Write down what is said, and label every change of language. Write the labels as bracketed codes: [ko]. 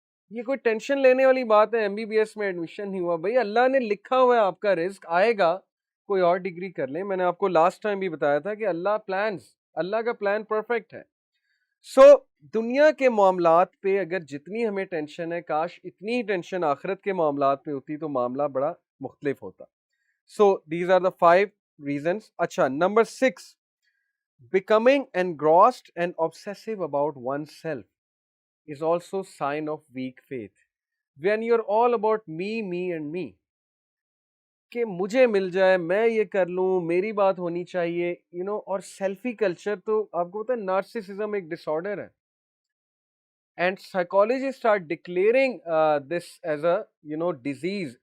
[ur] یہ کوئی ٹینشن لینے والی بات ہے؟ MBBS میں ایڈمیشن نہیں ہوا, بھائی اللہ نے لکھا ہوا ہے آپ کا رزق آئے گا, کوئی اور ڈگری کر لیں. میں نے آپ کو لاسٹ ٹائم بھی بتایا تھا کہ اللہ کا پلان پرفیکٹ ہے. سو دنیا کے معاملات پہ اگر جتنی ہمیں ٹینشن ہے, کاش اتنی ہی ٹینشن آخرت کے معاملات پہ ہوتی تو معاملہ بڑا مختلف ہوتا. [en] So these are the 5 reasons. اچھا, number 6, becoming engrossed and obsessive about oneself is also sign of weak faith. When you're all about me and me, [ur] کہ مجھے مل جائے, میں یہ کر لوں, میری بات ہونی چاہیے, اور سیلفی کلچر, تو آپ کو پتا ہے نارسسزم ایک ڈس آرڈر ہے. [en] And psychologist are declaring this as a disease.